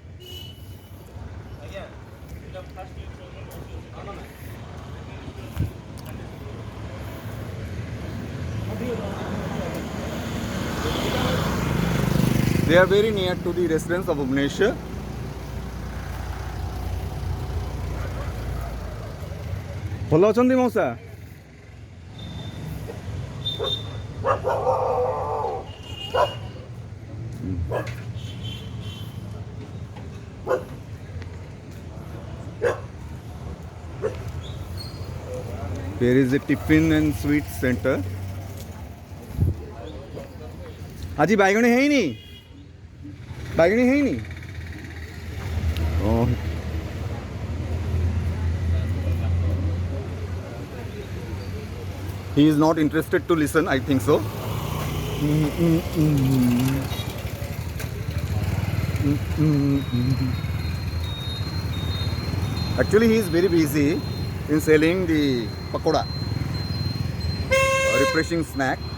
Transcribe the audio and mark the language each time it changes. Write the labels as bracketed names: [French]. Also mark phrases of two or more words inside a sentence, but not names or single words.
[English] They are very near to the residents of Bhubaneswar. [Odia] ଭଲ ଅଛନ୍ତି ମଉସା? [English] There is a tiffin and sweet center. [Odia] ଆଜି ବାଇଗଣୀ ହେଇନି? ବାଇଗଣୀ ହେଇନି? Oh. [English] He is not interested to listen, I think so. Actually, he is very busy in selling the pakoda, a refreshing snack.